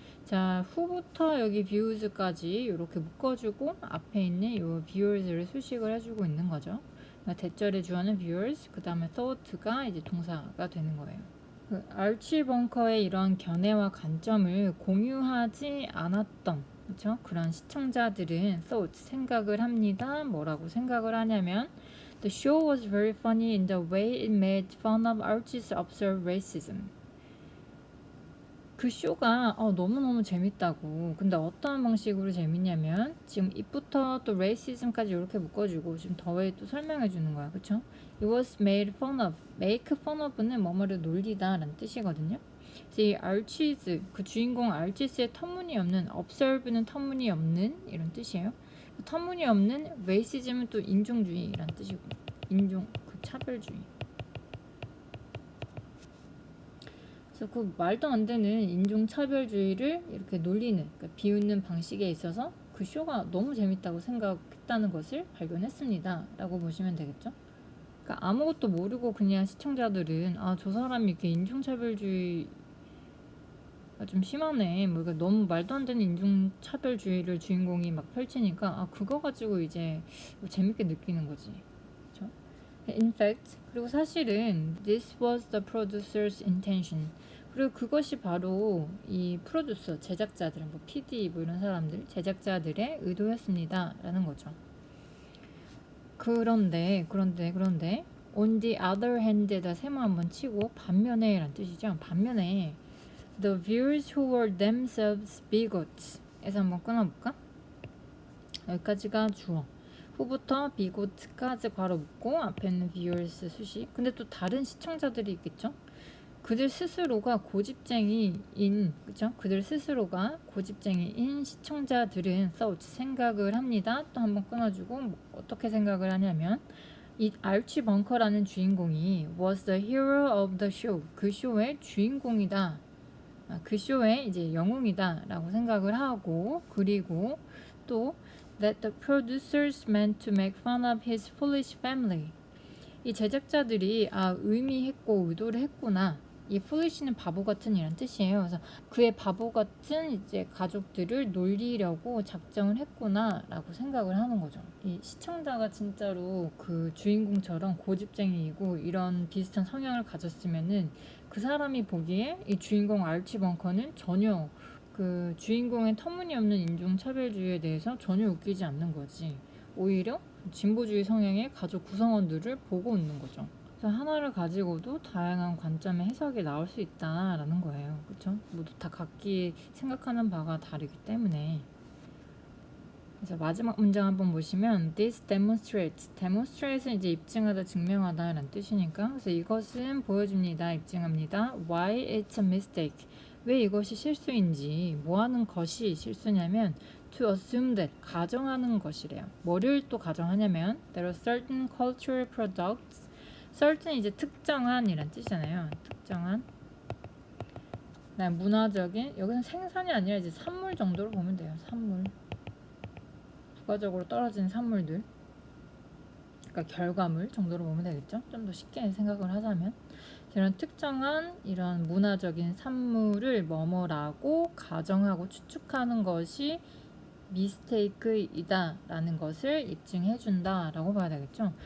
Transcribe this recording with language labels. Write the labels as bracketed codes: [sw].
[ko] 자, 후부터 여기 views까지 이렇게 묶어주고 앞에 있는 이 viewers를 수식을 해주고 있는 거죠. 그러니까 대절의 주어는 viewers, 그 다음에 thought가 이제 동사가 되는 거예요. 그 알치 벙커의 이런 견해와 관점을 공유하지 않았던, 그렇죠? 그런 시청자들은 thought, 생각을 합니다. 뭐라고 생각을 하냐면 [en] The show was very funny in the way it made fun of Archie's absurd racism. [ko] 그 쇼가 너무너무 재밌다고. 근데 어떤 방식으로 재밌냐면 지금 입부터 또 레이시즘까지 이렇게 묶어주고 지금 더웨이 또 설명해 주는 거야. 그쵸? [en] It was made fun of. make fun of [ko] 는 뭐뭐를 놀리다 라는 뜻이거든요. 그래서 이 알치즈, 그 주인공 알치즈의 터무니없는, observe는 터무니없는 이런 뜻이에요. 터무니없는 레이시즘은 또 인종주의라는 뜻이고, 인종, 그 차별주의. 그래서 그 말도 안 되는 인종차별주의를 이렇게 놀리는, 그러니까 비웃는 방식에 있어서 그 쇼가 너무 재밌다고 생각했다는 것을 발견했습니다. 라고 보시면 되겠죠. 그러니까 아무것도 모르고 그냥 시청자들은 저 사람이 이렇게 인종차별주의가 좀 심하네. 뭐 너무 말도 안 되는 인종차별주의를 주인공이 막 펼치니까 그거 가지고 이제 뭐 재밌게 느끼는 거지. 그렇죠? [en] In fact, [ko] 그리고 사실은 [en] this was the producer's intention. [ko] 그리고 그것이 바로 이 프로듀서, 제작자들, 뭐 PD 뭐 이런 사람들, 제작자들의 의도였습니다. 라는 거죠. 그런데 [en] on the other hand [ko] 에다 세모 한번 치고 반면에 라는 뜻이죠. 반면에 [en] the viewers who were themselves bigots [ko] 에서 한번 끊어볼까? 여기까지가 주어. 후부터 bigot까지 괄호 묶고 앞에는 viewers 수식. 근데 또 다른 시청자들이 있겠죠? 그들 스스로가 고집쟁이인, 그죠? 그들 스스로가 고집쟁이인 시청자들은 thought, 생각을 합니다. 또 한번 끊어주고 어떻게 생각을 하냐면 이 알치 벙커라는 주인공이 [en] was the hero of the show. [ko] 그 쇼의 주인공이다. 그 쇼의 이제 영웅이다 라고 생각을 하고, 그리고 또 [en] that the producers meant to make fun of his foolish family. [ko] 이 제작자들이 의미했고 의도를 했구나. 이 foolish는 바보 같은 이란 뜻이에요. 그래서 그의 바보 같은 이제 가족들을 놀리려고 작정을 했구나라고 생각을 하는 거죠. 이 시청자가 진짜로 그 주인공처럼 고집쟁이이고 이런 비슷한 성향을 가졌으면은 그 사람이 보기에 이 주인공 알치 벙커는 전혀 그 주인공의 터무니없는 인종차별주의에 대해서 전혀 웃기지 않는 거지. 오히려 진보주의 성향의 가족 구성원들을 보고 웃는 거죠. 그래서 하나를 가지고도 다양한 관점의 해석이 나올 수 있다라는 거예요. 그렇죠? 모두 다 각기 생각하는 바가 다르기 때문에. 그래서 마지막 문장 한번 보시면 [en] this demonstrates. [ko] demonstrate은 이제 입증하다, 증명하다 라는 뜻이니까 그래서 이것은 보여줍니다, 입증합니다. [en] why it's a mistake. [ko] 왜 이것이 실수인지, 뭐 하는 것이 실수냐면 [en] to assume that, [ko] 가정하는 것이래요. 뭐를 또 가정하냐면 [en] there are certain cultural products. [ko] certain 이제 특정한 이란 뜻이잖아요. 특정한 문화적인, 여기는 생산이 아니라 이제 산물 정도로 보면 돼요. 산물, 부가적으로 떨어지는 산물들, 그러니까 결과물 정도로 보면 되겠죠. 좀 더 쉽게 생각을 하자면 이런 특정한 이런 문화적인 산물을 뭐뭐라고 가정하고 추측하는 것이 미스테이크이다 라는 것을 입증해 준다 라고 봐야 되겠죠.